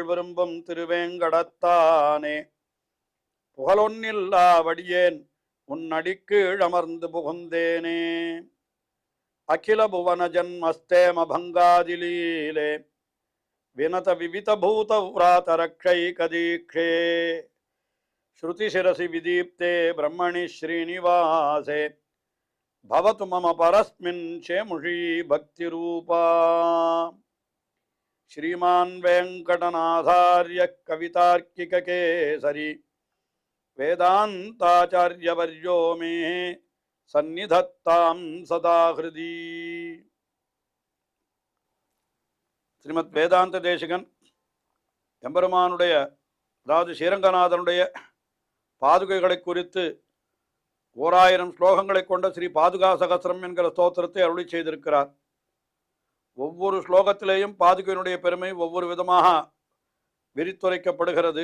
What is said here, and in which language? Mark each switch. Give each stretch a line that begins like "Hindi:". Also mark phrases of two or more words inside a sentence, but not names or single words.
Tamil: விரும்பும் திருவேங்கடத்தானே புகழொன்னில்லா வடியேன் உன்னடிக்கீழ் அமர்ந்து புகுந்தேனே
Sanskrit: अखिल भुवन जन्मस्थेम भङ्गादिलीले विनत विविध भूत व्रात रक्षैक दीक्षे श्रुतिशिरसि विदीप्ते ब्रह्मणि श्रीनिवासे भवतु मम परस्मिन् शेमुषी भक्तिरूपा श्रीमान वेंकटनाथार्य कवितार्किक केसरी वेदांताचार्यवर्यो मे सन्निधत्तां सदा हृदि श्रीमद् वेदांत
Tamil: தேசிகன் எம்பெருமானுடைய அதாவது ஸ்ரீரங்கநாதனுடைய பாதுகைகளை குறித்து 1000 ஸ்லோகங்களை கொண்ட ஸ்ரீ பாதுகா சகஸ்ரம் என்கிற ஸ்தோத்திரத்தை அருளி செய்திருக்கிறார். ஒவ்வொரு ஸ்லோகத்திலேயும் பாதுகையினுடைய பெருமை ஒவ்வொரு விதமாக விரித்துரைக்கப்படுகிறது.